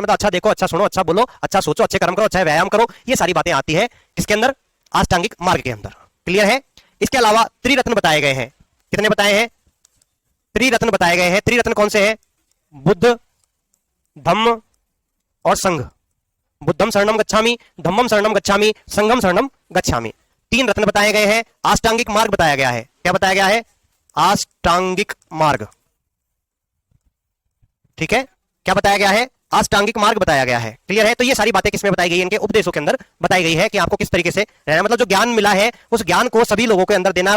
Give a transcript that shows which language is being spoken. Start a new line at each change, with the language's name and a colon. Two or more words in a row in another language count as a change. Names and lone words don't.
Hindi: मतलब अच्छा देखो, अच्छा सुनो, अच्छा बोलो, अच्छा सोचो, अच्छे कर्म करो, अच्छा व्यायाम करो, ये सारी बातें आती है किसके अंदर? अष्टांगिक मार्ग के अंदर। क्लियर है? इसके अलावा त्रिरत्न बताए गए हैं। कितने बताए हैं? त्रिरत्न बताए गए हैं। त्रिरत्न कौन से हैं? बुद्ध, धम्म, और संघ।
Pali: बुद्धम शरणम गच्छामि, धम्मम शरणम गच्छामि, संघम शरणम गच्छामि।
Hindi: 3 रत्न बताए गए हैं। अष्टांगिक मार्ग बताया गया है। क्या बताया गया है? अष्टांगिक मार्ग। ठीक है, क्या बताया गया है? अष्टांगिक मार्ग बताया गया है। क्लियर है? तो ये सारी बातें किसमें बताई गई? इनके उपदेशों के अंदर बताई गई है कि आपको किस तरीके से रहना, मतलब जो ज्ञान मिला है उस ज्ञान को सभी लोगों के अंदर देना है।